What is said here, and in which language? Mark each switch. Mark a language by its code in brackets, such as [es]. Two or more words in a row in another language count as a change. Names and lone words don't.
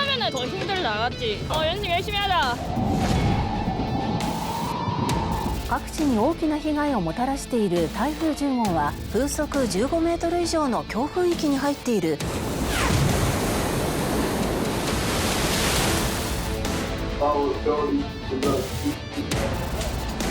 [ko] 더 힘들다, 맞지? 연습 열심히 하자. [ja] 各地に大きな被害をもたらしている台風10号は風速15メートル以上の強風域に入っている。 [en] Power, ability,